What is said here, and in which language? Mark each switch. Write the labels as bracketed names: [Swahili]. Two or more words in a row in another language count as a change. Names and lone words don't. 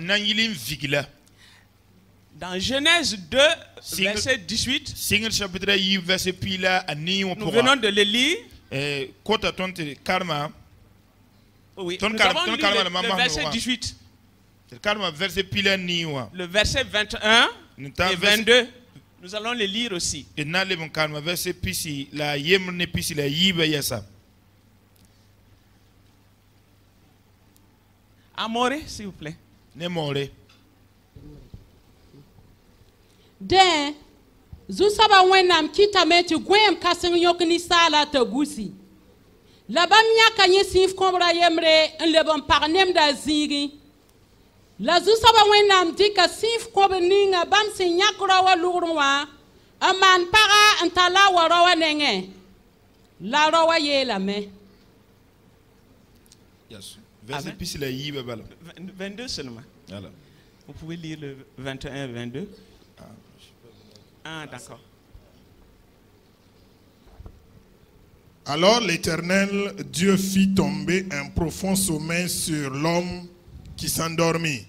[French] Dans Genèse 2, verset 18, nous venons de le lire. Oui, nous avons lu le verset 18. Le verset 21 et 22 Nous allons le lire aussi. [Mossi] Et na le kan verset pisi la yemne pisi la yiba yasa. [French] Amore, s'il vous plaît. [Mossi] Ne more. Den zusaba wẽnnaam kɩtame tɩ goeem kãseng yõk ninsaala t'a gusi la bãmb yãka yẽ sĩif kõbra yembre n leb n pag nemda a zĩigẽ la zusaba wẽnnaam dɩka sĩif kõb ninga bãmb sẽn yãk raoã lugrẽ wã n maan paga n talla wa raoã nengẽ la raoã yeelame. [English] Yes. Verset [French] Amen. [Mossi] pisi la yiba bala. [French] 22 seulement. Voilà. Vous pouvez lire le 21 et 22. Ah, d'accord. Alors l'Éternel Dieu fit tomber un profond sommeil sur l'homme qui s'endormit.